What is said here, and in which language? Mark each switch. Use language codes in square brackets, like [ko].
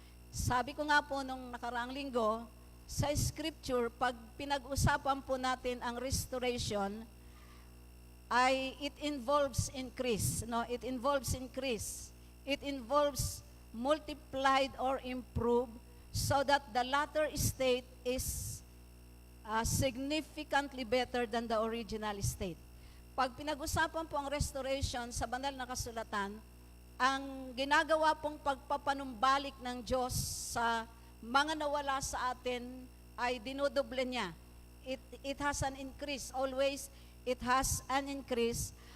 [tl] Sabi ko nga po nung nakaraang linggo, sa scripture, pag pinag-usapan po natin ang restoration, ay [en] it involves increase. No? It involves increase. It involves multiplied or improved so that the latter state is significantly better than the original state. [tl] Pag pinag-usapan po ang restoration sa banal na kasulatan, ang ginagawa pong pagpapanumbalik ng Diyos sa mga nawala sa atin ay dinodoble niya. [en] It has an increase. Always, it has an increase.